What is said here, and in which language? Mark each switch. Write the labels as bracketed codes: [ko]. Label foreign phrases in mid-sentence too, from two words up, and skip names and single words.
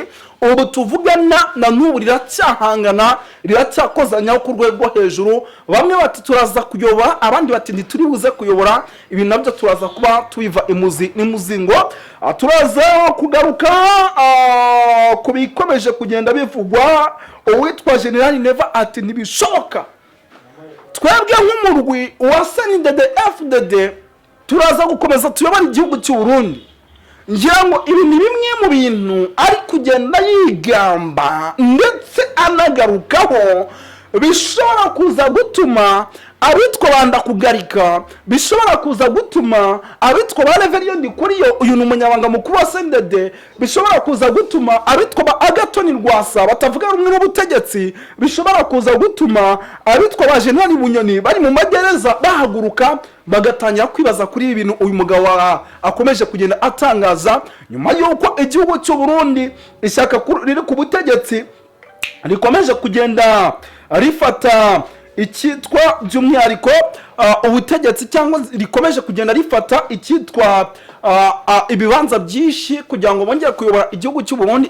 [rw] Ubu tuvugana na n'ubu riracyahangana, riracyakozanya ku rwego hejuru. Bamwe bati turaza kuyoba, abandi bati ntituri buze kuyobora. Ibi nabyo turaza kuba tubiva imuzi n'imuzingo. Turaza kugaruka kubikomeje kugenda bivugwa. Uwitwa General Neva ati ntibishoboka twebwe nk'umurwi wa CNDD-FDD turaza gukomeza tuyobora igihugu cy'u Burundi. Ngira ngo ibi ni bimwe mu bintu ari kugenda yigamba ndetse anagarukaho bishobora kuza gutuma abitwa banda kugarika, bishobora kuza gutuma abitwa ba Reverien Ndikuriyo, uyu ni umunyabanga mukuru wa CNDD, bishobora kuza gutuma abitwa ba Agathon Rwasa batavuga rumwe n'ubutegetsi, bishobora kuza gutuma abitwa ba General Bunyoni bari mu magereza bahaguruka bagatangira kwibaza kuri ibintu uyu mugabo akomeje kugenda atangaza nyuma y'uko igihugu cy'u Burundi ishyaka riri ku butegetsi rikomeje kugenda rifata icyitwa by'umwihariko ubutegetsi cyangwa rikomeje kugenda rifata icyitwa ibibanza byinshi kugira ngo bongere kuyobora igihugu cy'u Burundi.